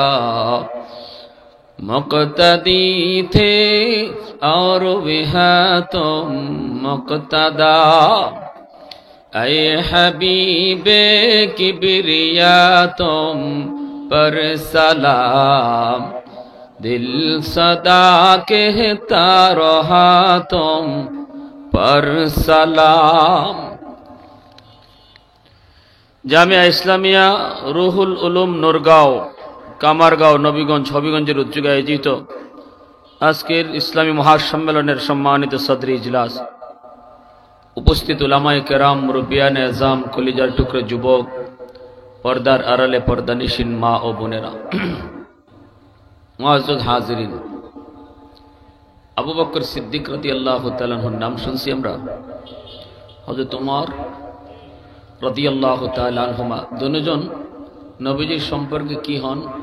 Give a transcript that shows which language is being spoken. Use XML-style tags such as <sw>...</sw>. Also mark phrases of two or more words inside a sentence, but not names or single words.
<ur>مقتدی تھے اور وہ تم مقتدا اے حبیب کبریا تم پر سلام دل صدا کہتا رہا تم پر سلام</ur> <bn>জামিয়া ইসলামিয়া রুহুল উলুম নূরগাঁও কামারগাঁও নবীগঞ্জ হবিগঞ্জের উদ্যোগে আয়োজিত আজকের ইসলামী মহাসম্মেলনের সম্মানিত সদরি ইজলাস উপস্থিত উলামায়ে কেরাম মুরব্বিয়ানে আযম কলিজার টুকরো যুবক পর্দার আড়ালে পর্দানিশীন মা ও বোনেরা</bn> <ur>معزز حاضرین</ur> <bn>আবু বকর সিদ্দিক</bn> <ar>رضي الله تعالى</ar> <bn>আনহুর নাম শুনছি আমরা হযরত ওমর</bn> <ar>رضي الله تعالى عنهما</ar> <bn>দুজন নবীজির সম্পর্কে কি হন</bn>